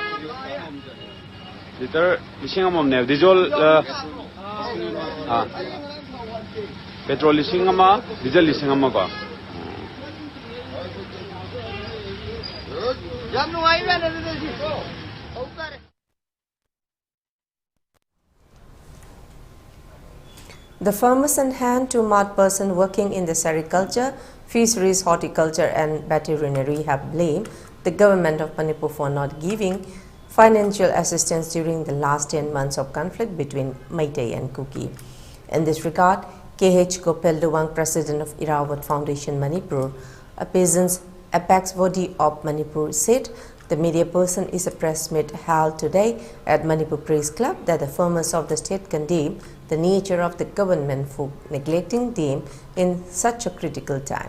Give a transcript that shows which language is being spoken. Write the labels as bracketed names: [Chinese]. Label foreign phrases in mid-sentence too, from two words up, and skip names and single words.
[Manipuri] Liter lising amam ne [English] diesel petrol [Manipuri] lising ama diesel lising ama ka. [English] The farmers and hand-to-mouth person working in the sericulture, fisheries, horticulture and veterinary have blamed the government of Manipur for not giving financial assistance during the last 10 months of conflict between Meitei and Kuki. In this regard, KH Gopal Duwang, president of Irawat Foundation Manipur, a peasants' apex body of Manipur, said the media person is a press meet held today at Manipur Press Club that the farmers of the state condemn the nature of the government for neglecting them in such a critical time.